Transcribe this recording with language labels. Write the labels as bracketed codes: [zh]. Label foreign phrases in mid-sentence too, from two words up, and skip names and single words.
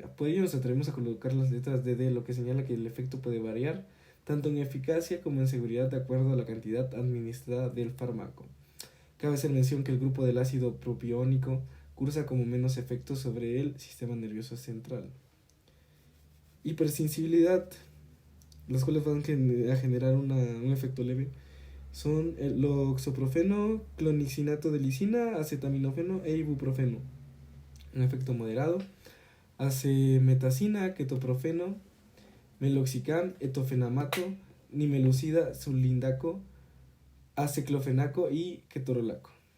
[es] Por ello nos atrevemos a colocar las letras DD, lo que señala que el efecto puede variar tanto en eficacia como en seguridad de acuerdo a la cantidad administrada del fármaco. Cabe hacer mención que el grupo del ácido propiónico cursa como menos efectos sobre el sistema nervioso central. Hipersensibilidad, las cuales van a generar un efecto leve, son el oxoprofeno, clonixinato de lisina, acetaminofeno e ibuprofeno. Un efecto moderado, acemetacina, ketoprofeno, meloxicam, etofenamato, nimelucida, sulindaco, aceclofenaco y ketorolaco.